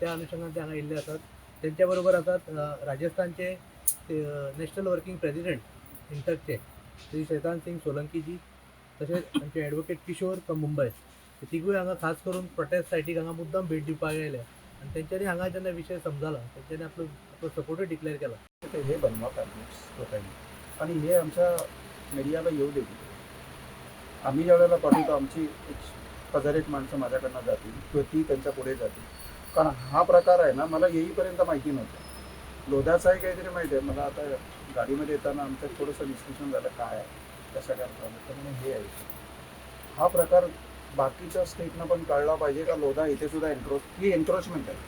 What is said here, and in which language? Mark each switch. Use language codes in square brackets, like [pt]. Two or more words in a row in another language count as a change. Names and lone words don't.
[kok] त्या अनुशंगान ते हांगा येयल्ले आसात. तेंच्या बरोबर आसात राजस्थानचे [en] national working president [kok] इंटकचे श्री शैतान सिंग सोलंकीजी, तशेंच आमचे एडवोकेट किशोर फ्रॉम मुंबय. ते तिगूय हांगा खास करून प्रोटेस्ट सायटीक हांगा मुद्दाम भेट दिवपाक आयले आनी तेंच्यांनी हांगा जेन्ना विशय समजला तेंच्यांनी आपलो सपोर्टूय डिक्लेअर केला. [mr] हे बनवा लोकांनी आणि हे आमच्या मीडियाला येऊ दे. आम्ही ज्या वेळेला पाठवतो आमची 1001 माणसं माझ्याकडनं जातील किंवा ती त्यांच्या पुढे जातील. कारण हा प्रकार आहे ना मला येईपर्यंत माहिती नव्हतं. लोध्याचं आहे काहीतरी माहिती आहे मला. आता गाडीमध्ये येताना आमचं थोडंसं डिस्कशन झालं काय आहे कशा काय त्यामुळे हे आहे हा प्रकार बाकीच्या स्टेटनं पण कळला पाहिजे का लोधा इथे सुद्धा ही एन्क्रोचमेंट आहे.